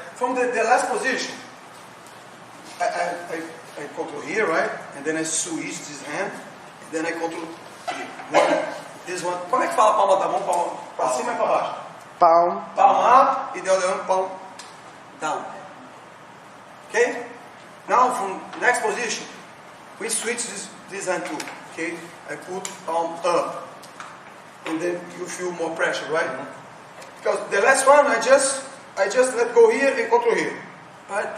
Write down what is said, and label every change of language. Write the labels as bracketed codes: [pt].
[en] From the last position, I control here, right? And then I switch this hand, and then I control here. This one. [pt] Como é que fala a palma da mão? Palma pra cima e pra baixo? [en] Palm. Palm up, e the other one, palm down. Okay? Now from next position, we switch this hand too. Okay? I put palm up, and then you feel more pressure, right? Because the last one, I just let go here and control here, right?